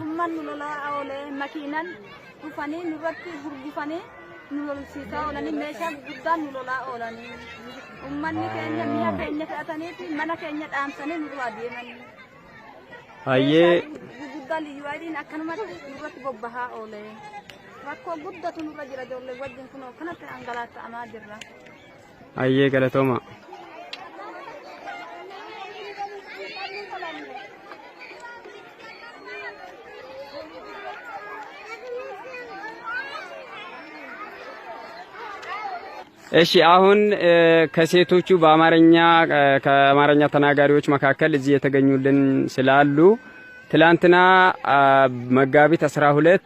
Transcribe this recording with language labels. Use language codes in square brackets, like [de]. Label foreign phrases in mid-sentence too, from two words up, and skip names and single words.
[om] Ummanni lolaa oole makiinan dhufanii nurratti gurgufanii nu lolsiisaa oolanii meeshaa guddaan nu lolaa oolanii ummanni keenya mi'a keenya fe'atanii fi mana keenya dhaamsanii nurraa deemanii. Hayyee guddaa liyyuu ayidiin akkanumatti nurratti bobbahaa oole rakkoo guddatu nurra jira ijoollee wajjin kunoo kanatti angalaata'amaa jirra. Hayyee galatooma. [am] እሺ አሁን ከሴቶቹ ከአማርኛ ተናጋሪዎች መካከል እዚህ የተገኙልን ስላሉ ትላንትና መጋቢት 12